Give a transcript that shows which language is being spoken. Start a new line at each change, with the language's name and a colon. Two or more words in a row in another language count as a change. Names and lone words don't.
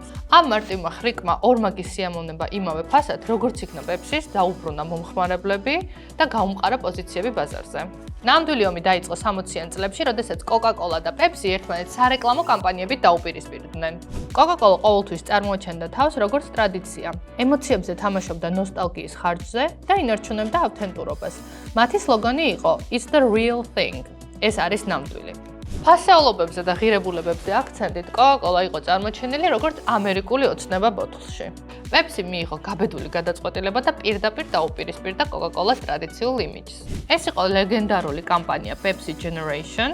Georgian: ამ მარტივმა ხრიკმა ორმაგი სიამოვნება იმავე ფასად, როგორც იქნა პეპსის, დაუბრუნა მომხმარებლები და გაუმყარა პოზიციები ბაზარზე. ნამდვილი ომი დაიწყო 60-იან წლებში, როდესაც კოკა-კოლა და პეპსი ერთმანეთს სარეკლამო კამპანიებით დაუპირისპირდნენ. კოკა-კოლა ყოველთვის წარმოაჩენდა თავს როგორც ტრადიცია. ემოციებზე თამაშობდა ნოსტალგიის ხარჯზე და ინარჩუნებდა ავთენტურობას. მათი სლოგანი იყო
English: It's the real thing.
Georgian: ეს არის ნამდვილი. ფასეულობებზე და ღირებულებებზე აქცენტით კოკა-კოლა იყო წარმოჩენილი როგორც ამერიკული ოცნება ბოთლში. პეპსი მიიღო გაბედული გადაწყვეტილება და პირდაპირ დაუპირისპირდა კოკა-კოლას ტრადიციულ იმიჯს. ეს იყო ლეგენდარული კამპანია Pepsi Generation.